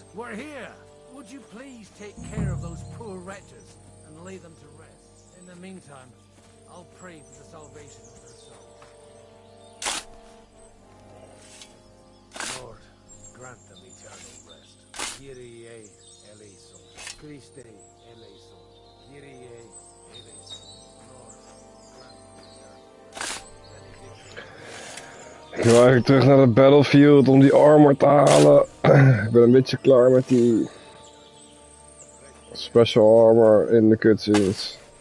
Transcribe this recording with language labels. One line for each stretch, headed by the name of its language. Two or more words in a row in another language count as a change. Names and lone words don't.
English: We're here! Would you please take care of those poor wretches and lay them to rest? In the meantime, I'll pray for the salvation of their souls. Lord, grant them eternal rest.
Greek: Κύριε ἐλέησον. Χριστὲ ἐλέησον. Κύριε ἐλέησον.
English: Lord,
Dutch: Ik wil eigenlijk terug naar de battlefield om die armor te halen. Ik ben een beetje klaar met die
English: special armor
Dutch: in de cutscenes.